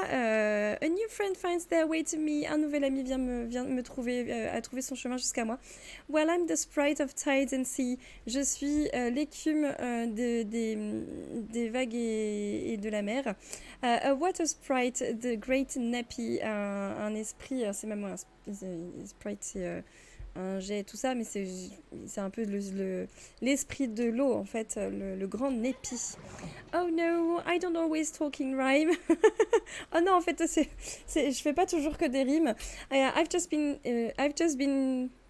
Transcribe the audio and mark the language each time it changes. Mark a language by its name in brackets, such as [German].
[English] A new friend finds their way to me. [French] Un nouvel ami vient me trouver, a trouvé son chemin jusqu'à moi. [English] Well, I'm the sprite of tides and sea. [French] Je suis l'écume des vagues et de la mer. [English] A water sprite, the great nappy. [French] Un esprit, c'est même un sprite, c'est... un jet et tout ça, mais c'est un peu l'esprit de l'eau, en fait, le grand Népi. [English] Oh no, I don't always talk in rhyme. [French] Oh non, en fait, je fais pas toujours que des rimes. [English] I've just been...